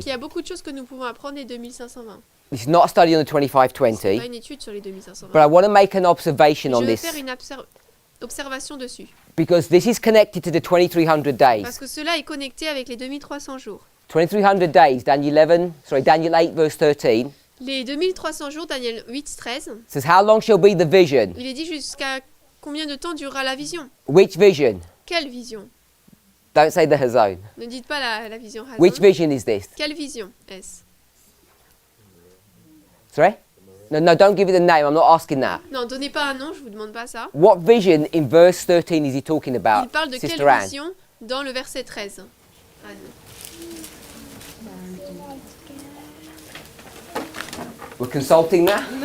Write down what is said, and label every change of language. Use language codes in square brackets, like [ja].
[fr] qu'il y a beaucoup de choses que nous pouvons apprendre des 2520. [en] This is not a study on the [fr] C'est pas [en] 2520, [fr] une étude sur les 2520. [en] but I want to make an observation [fr] Je [en] on [fr] vais [en] this [fr] faire une observation dessus. [en] because this is connected to the 2300 [fr] Parce [en] days. [fr] que cela est connecté avec les 2300 jours. [en] 2300 days, Daniel 8 verse 13 [fr] Les 2300 jours, Daniel 8, 13, [en] says, "How long shall be the vision? [fr] il est dit jusqu'à combien de temps durera la vision? [en] Which vision? [fr] Quelle vision? [en] Don't say the hazon. [fr] Ne dites pas la vision Hazon. [en] Which vision is this? [fr] Quelle vision est-ce? [en] Sorry? No, don't give it a name. I'm not asking that. [fr] Non, donnez pas un nom, je vous demande pas ça. [en] What vision in verse 13 is he talking [fr] Il [en] about, [fr] parle de [en] Sister [fr] quelle [en] Anne? [fr] vision dans le verset 13? Anne. [en] We're consulting that?